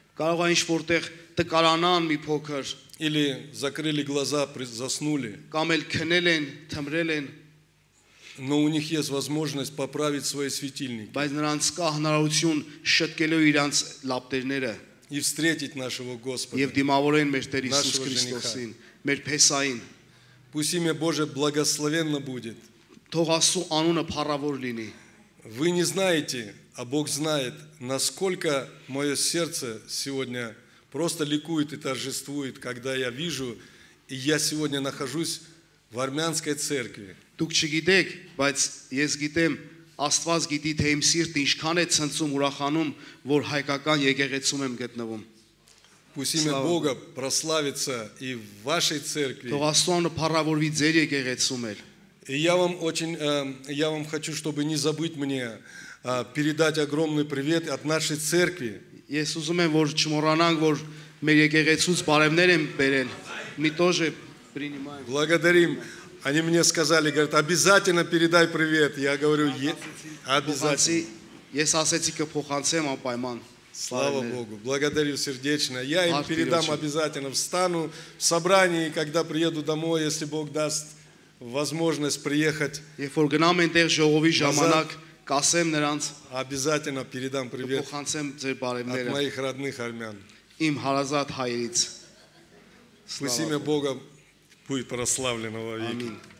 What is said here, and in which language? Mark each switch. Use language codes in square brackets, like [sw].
[hy] կարող է ինչ որտեղ տկարանան մի փոքր [ru] Или закрыли глаза, заснули. [hy] կամ էլ քնել են թմրել են [ru] Но у них есть возможность поправить свои светильники [hy] բայց նրանց կա հնարավորություն շտկելու իրանց լապտերները [ru] и встретить нашего [hy] եւ [ru] Господа. [hy] դիմավորեն մեր Տեր Հիսուս [ru] Нашего [hy] Քրիստոսին մեր Փեսային [ru] Пусть имя Божие благословенно будет. [hy] թող Աստծո անունը փառավոր լինի [ru] Вы не знаете, а Бог знает, насколько мое сердце сегодня просто ликует и торжествует, когда я вижу, и я сегодня нахожусь в армянской церкви. [hy] դուք չգիտեք բայց ես գիտեմ Աստված գիտի թե իմ սիրտը ինչքան է ցնծում ուրախանում որ հայկական եկեղեցում եմ гտնվում [ru] Пусть имя Бога прославится и в вашей церкви. [hy] թող Աստծո անունը փառավորվի ձեր եկեղեցում էլ [ru] И я вам хочу, чтобы не забыть мне передать огромный привет от нашей церкви. [hy] ես ուզում եմ որ չմոռանանք որ մեր եկեղեցուց բարևներ են բերել մի [ru] тоже принимаем Благодарим. Они мне сказали, говорят, обязательно передай привет. Я говорю, обязательно. [hy] ես ասեցի կփոխանցեմ անպայման [ru] Слава Богу. Благодарю сердечно. Я им передам обязательно. Встану в собрании, когда приеду домой, если Бог даст возможность приехать. [hy] երբ որ գնամ այնտեղ ժողովի ժամանակ կասեմ նրանց [ru] Обязательно передам привет [hy] կփոխանցեմ ձեր [ru] от [hy] բարևները [ru] моих родных армян. [hy] իմ հարազատ հայերից [ru] Пусть имя Бога будет прославлено во веки.